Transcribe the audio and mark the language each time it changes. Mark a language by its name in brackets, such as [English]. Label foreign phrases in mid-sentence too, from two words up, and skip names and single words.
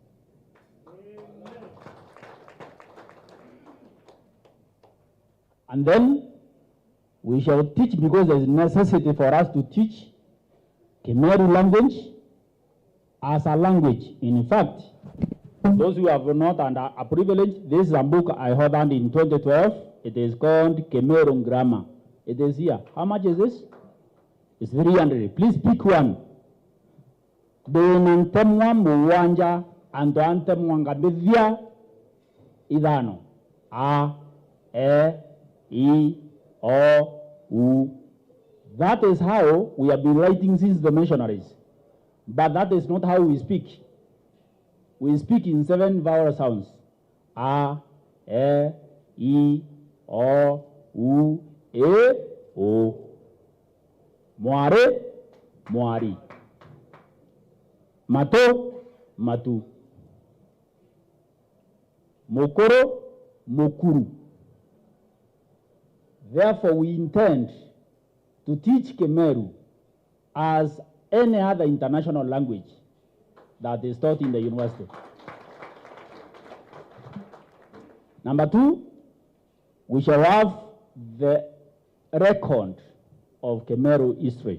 [English] And then we shall teach, because there is necessity for us to teach Kemeru language as a language. In fact, those who have not under a privilege, this is a book I ordered in 2012. It is called Kemeru Grammar. It is here. How much is this? It's 300. Please pick one. [Meru] Benantemwa muwanja antoantemwa ngabivya idano. [English] A, E, I, O, U. That is how we have been writing since the missionaries. But that is not how we speak. We speak in 7 vowel sounds. A, E, I, O, U, E, O. [Meru] Moare, moari. Mato, matu. Mokoro, mokuru. [English] Therefore, we intend to teach Kemeru as any other international language that is taught in the university. Number two, we shall have the record of Kemeru history.